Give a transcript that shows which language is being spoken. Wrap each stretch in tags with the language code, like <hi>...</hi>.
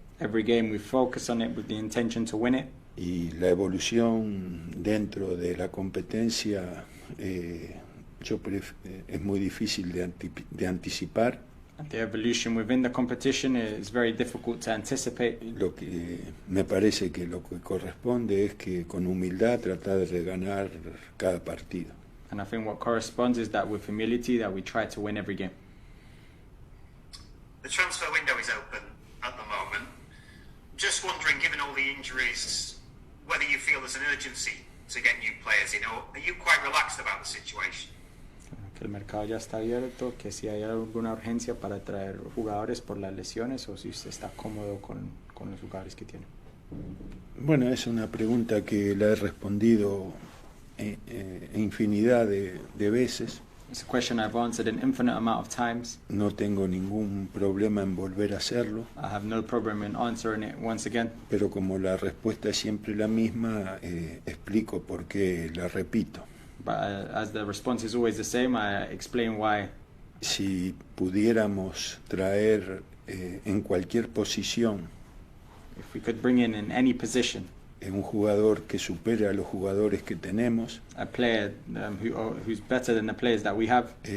<en>Every game we focus on it with the intention to win it.</en> <es>Y la evolución dentro de la competencia es muy difícil de anticipar.</es> <en>And the evolution within the competition is very difficult to anticipate.</en> <es>Lo que me parece que lo que corresponde es que con humildad tratar de ganar cada partido.</es> <en>And I think what corresponds is that with humility that we try to win every game. The transfer window is open at the moment. Just wondering, given all the injuries, whether you feel there's an urgency to get new players in, or are you quite relaxed about the situation?</en> <es>Que el mercado ya está abierto, que si hay alguna urgencia para traer jugadores por las lesiones o si usted está cómodo con los jugadores que tiene. Bueno, es una pregunta que la he respondido infinidad de veces.</es> <en>It's a question I've answered an infinite amount of times.</en> <es>No tengo ningún problema en volver a hacerlo.</es> <en>I have no problem in answering it once again.</en> <es>Pero como la respuesta es siempre la misma, explico por qué la repito.</es> <en>But as the response is always the same, I explain why.</en> <es>Si pudiéramos traer en cualquier posición</es> <en>If we could bring in any position</en> <es>un jugador que supere a los jugadores que tenemos,</es> <en>a player who's better than the players that we have,</en>